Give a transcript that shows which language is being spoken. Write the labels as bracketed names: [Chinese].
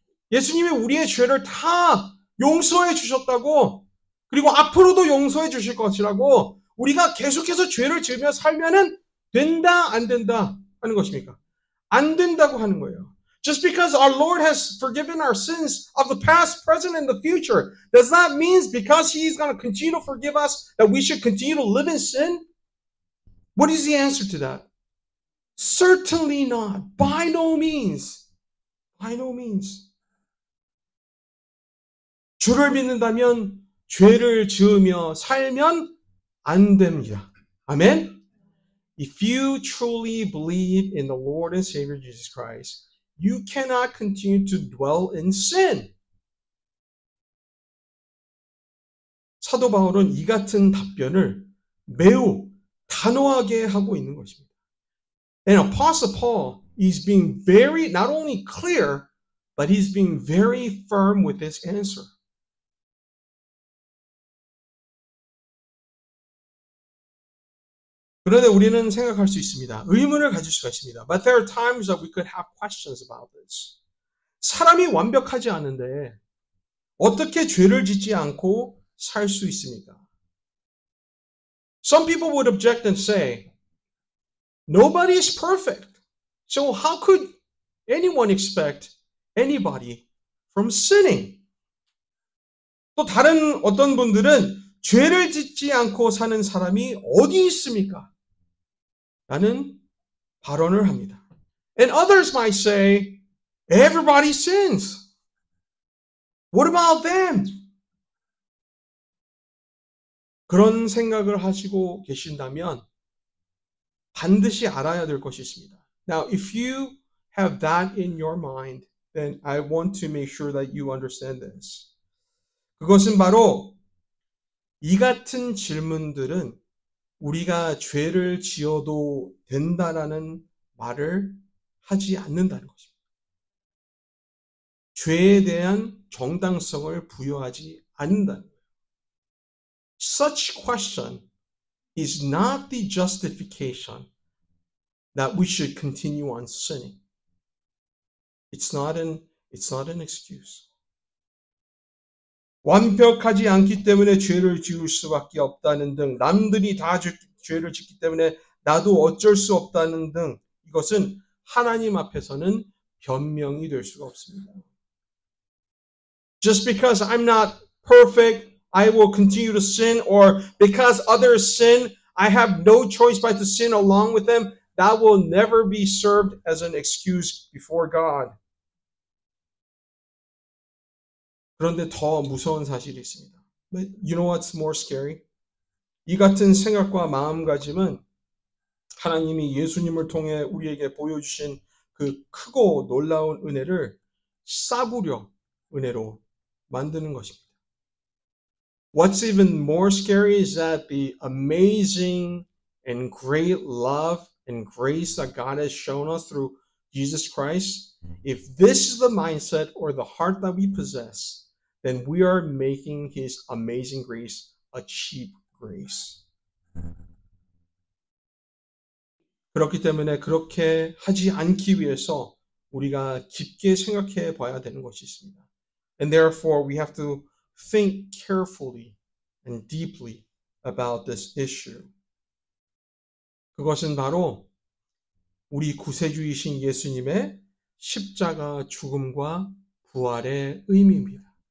[Korean] 예수님이 우리의 죄를 다 용서해 주셨다고, 그리고 앞으로도 용서해 주실 것이라고, 우리가 계속해서 죄를 지으며 살면은 된다, 안 된다 하는 것입니까? 안 된다고 하는 거예요. [English] Just because our Lord has forgiven our sins of the past, present, and the future, does that mean because He's going to continue to forgive us that we should continue to live in sin? What is the answer to that? Certainly not. By no means. By no means. [Korean] 주를 믿는다면 죄를 지으며 살면 안 됩니다. 아멘? [English] If you truly believe in the Lord and Savior Jesus Christ, you cannot continue to dwell in sin. [Korean] 사도 바울은 이 같은 답변을 매우 단호하게 하고 있는 것입니다. [English] And Apostle Paul is being very, not only clear, but he's being very firm with his answer. [Korean] 그런데 우리는 생각할 수 있습니다. 의문을 가질 수가 있습니다. [English] But there are times that we could have questions about this. [Korean] 사람이 완벽하지 않은데 어떻게 죄를 짓지 않고 살 수 있습니까? [English] Some people would object and say, nobody is perfect. So how could anyone expect anybody from sinning? [Korean] 또 다른 어떤 분들은 죄를 짓지 않고 사는 사람이 어디 있습니까? 라는 발언을 합니다. [English] And others might say, everybody sins. What about them? [Korean] 그런 생각을 하시고 계신다면 반드시 알아야 될 것이 있습니다. [English] Now, if you have that in your mind, then I want to make sure that you understand this. [Korean] 그것은 바로 이 같은 질문들은 우리가 죄를 지어도 된다라는 말을 하지 않는다는 것입니다. 죄에 대한 정당성을 부여하지 않는다는 거예요. [English] Such question is not the justification that we should continue on sinning. It's not an excuse. [Korean] 완벽하지 않기 때문에 죄를 지을 수밖에 없다는 등, 남들이 다 죄를 짓기 때문에 나도 어쩔 수 없다는 등, 이것은 하나님 앞에서는 변명이 될 수가 없습니다. [English] Just because I'm not perfect, I will continue to sin, or because others sin, I have no choice but to sin along with them, that will never be served as an excuse before God. [Korean] 그런데 더 무서운 사실이 있습니다. [English] But you know what's more scary? [Korean] 이 같은 생각과 마음가짐은 하나님이 예수님을 통해 우리에게 보여주신 그 크고 놀라운 은혜를 싸구려 은혜로 만드는 것입니다. [English] What's even more scary is that the amazing and great love and grace that God has shown us through Jesus Christ, if this is the mindset or the heart that we possess, then we are making His amazing grace a cheap grace. [Korean] 그렇기 때문에 그렇게 하지 않기 위해서 우리가 깊게 생각해 봐야 되는 것이 있습니다. [English] And therefore we have to think carefully and deeply about this issue. [Korean] 그것은 바로 우리 구세주이신 예수님의 십자가 죽음과 부활의 의미입니다.